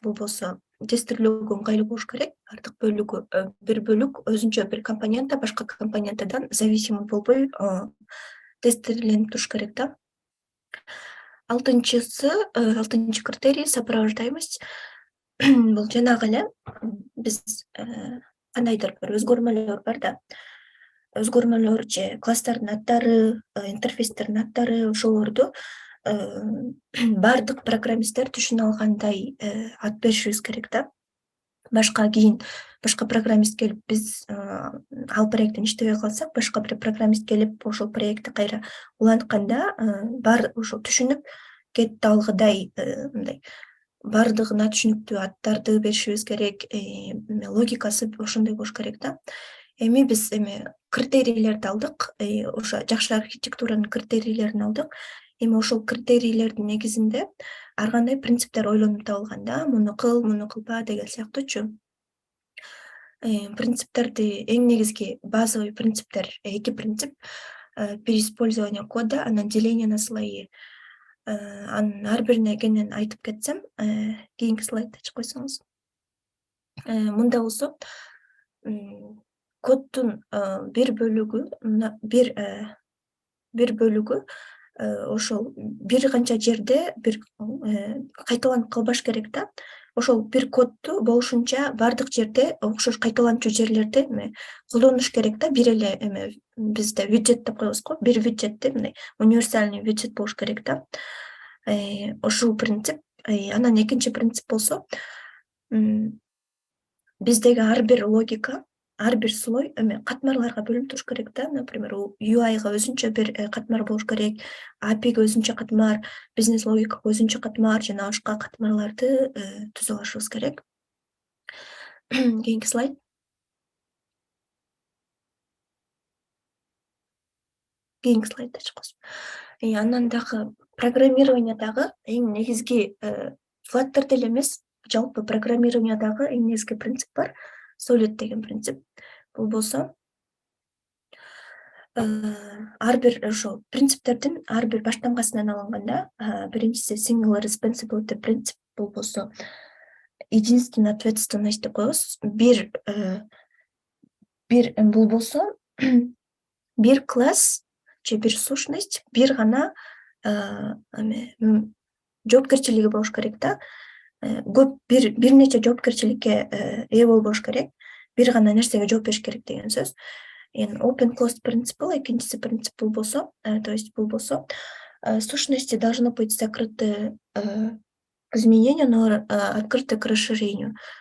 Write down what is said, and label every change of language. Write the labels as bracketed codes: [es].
[ky] Бул болсо тестирлөөгө ыңгайлуу болуш керек. Бардык бөлүгү бир бөлүк өзүнчө бир компонента башка компоненттен зависимый болбой тестирленип туруш керек да. Алтынчы критерий сопровождаемость. Бул жанагы эле биз кандайдыр бир өзгөрмөлөр бар да. Өзгөрмөлөр же класстардын аттары, интерфейстердин аттары, ошолорду бардык программисттер түшүнө алгандай ат беришибиз керек да. Кийин башка программист келип биз ал проекттин иштебей калсак, башка бир программист келип ошол проектти кайра улантканда бар ошо түшүнүп кетти алгыдай мындай бардыгына түшүнүктүү аттарды беришибиз керек. Логикасы ошондой болуш керек да. Эми биз критерийлерди алдык, ошо жакшы архитектуранын критерийлерин алдык. Эми ошол критерийлердин негизинде ар кандай принциптер ойлонуп табылган да. Муну кылба деген сыяктуучу. Принциптерди эң негизги базовый принциптер, 2 принцип. [ru] Переиспользование кода, [ky] анан [ru] деление на слои. [ky] Анын ар бирине кенен айтып кетсем, кийинки слайдты ачып койсоңуз. Мында болсо коддун бир бөлүгү ошол бир канча жерде бир кайталанып калбаш керек да. Ошол бир кодду болушунча бардык жерде окшош кайталанчу жерлерди колдонуш керек да. Бир эле бизде виджет деп коебуз го. Бир виджетти мындай универсальный виджет болуш керек да. Ушул принцип. Анан экинчи принцип болсо биздеги ар бир логика, ар бир слой катмарларга бөлүнүп туруш керек да. Например, UI-га өзүнчө бир катмар болуш керек, API-га өзүнчө катмар, бизнес логикага өзүнчө катмар жана башка катмарларды түзүп алышыбыз керек. Кийинки слайд. Кийинки слайдты ачып койсоң. Андан дагы программированиядагы эң негизги Flutter деле эмес, жалпы программированиядагы эң негизги принцип бар. Solid деген принцип. Бул болсо ар бир ошол принциптердин ар бир баштангасынан алынганда, биринчиси single responsibility принцип. Бул болсо [ru] единственная ответственность [ky] деп коебуз. Бул болсо бир класс же бир сущность бир гана жоопкерчилиги болуш керек да. Көп бир нече жоопкерчиликке ээ болбош керек. Бир гана нерсеге жооп бериш керек деген сөз. [ru] Open closed принципл, [ky] экинчиси принцип бул болсо, [ru] то есть [ky] бул болсо [ru] сущности должны быть закрыты к изменению, но открыты к расширению.